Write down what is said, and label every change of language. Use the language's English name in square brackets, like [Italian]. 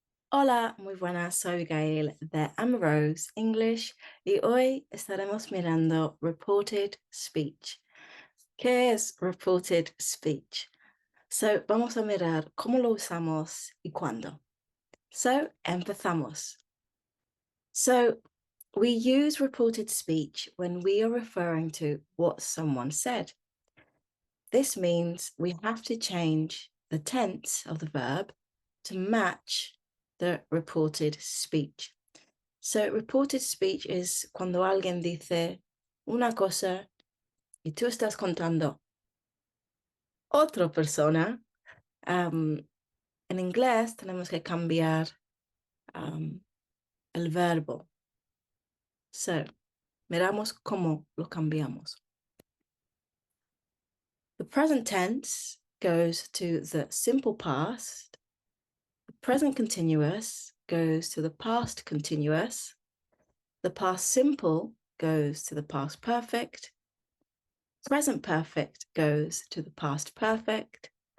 [Spanish] Hola, muy buenas, soy Abigail de Rose English y hoy estaremos mirando reported speech. ¿Qué es reported speech? Vamos a mirar cómo lo usamos y cuándo. Empezamos. [English] We use reported speech when we are referring to what someone said. This means we have to change the tense of the verb to match the reported speech. So reported speech is [Spanish] cuando alguien dice una cosa y tú estás contando otra persona. En inglés tenemos que cambiar el verbo. Miramos cómo lo cambiamos. [English] The present tense goes to the simple past. The present continuous goes to the past continuous. The past simple goes to the past perfect. Present perfect goes to the past perfect.